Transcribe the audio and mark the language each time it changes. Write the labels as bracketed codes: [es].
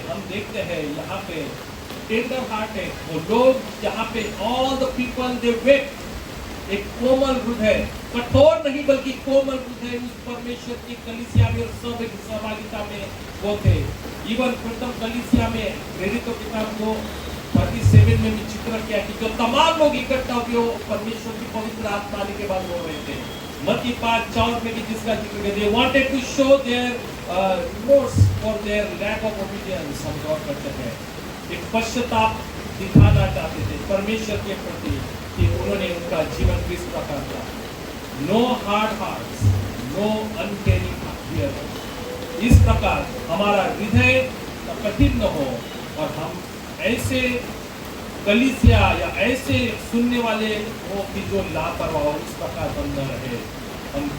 [hi] हम देखते हैं यहाँ पे [en] tender heart [hi] है वो लोग, यहाँ पे [en] all the people they wait, [hi] एक कोमल हृदय, कठोर नहीं बल्कि कोमल हृदय उस परमेश्वर की कलीसिया में और सब एक सहभागिता में वो थे। इवन प्रथम कलीसिया में प्रेरितों की किताब को 37 में भी चित्र किया कि जो तमाम लोग इकट्ठा हुए परमेश्वर की पवित्र आत्मा आने के बाद हो रहे थे। मत्ती 5:4 में भी जिसका जिक्र किया, [en] they wanted to show their remorse for their lack of obedience। [hi] हम गौर करते हैं एक पश्चाताप दिखाना चाहते थे परमेश्वर के प्रति कि उन्होंने उनका जीवन किस प्रकार था। [en] No hard hearts, no uncaring here. [hi] इस प्रकार हमारा हृदय कठिन न हो और हम ऐसे कलीसिया या ऐसे सुनने वाले हो कि जो लापरवाह हो, इस प्रकार हम न रहे हम।